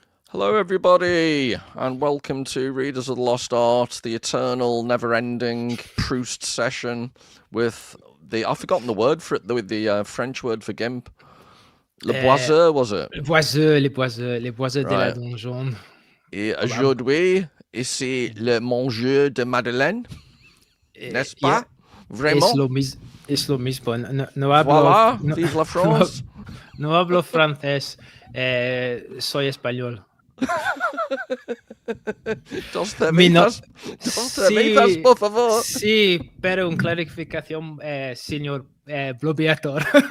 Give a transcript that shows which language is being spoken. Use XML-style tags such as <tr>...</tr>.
<en>Hello, everybody, and welcome to Readers of the Lost Art, the eternal, never-ending Proust session with I've forgotten the word for it, the French word for gimp.</en> <fr>Le boiseux,</fr> <en>was it?</en> <fr>Les boiseux de la</fr> <en>Right.</en> <fr>donjon. Et aujourd'hui, ici, le mangeur de madeleine, n'est-ce pas? Vraiment?</fr> <es>Es lo mismo. No</es> <fr>Voilà, vive la France.</fr> <es>No hablo francés, soy español. Dos termitas, por favor. Sí, pero una clarificación, señor bloqueador.</es>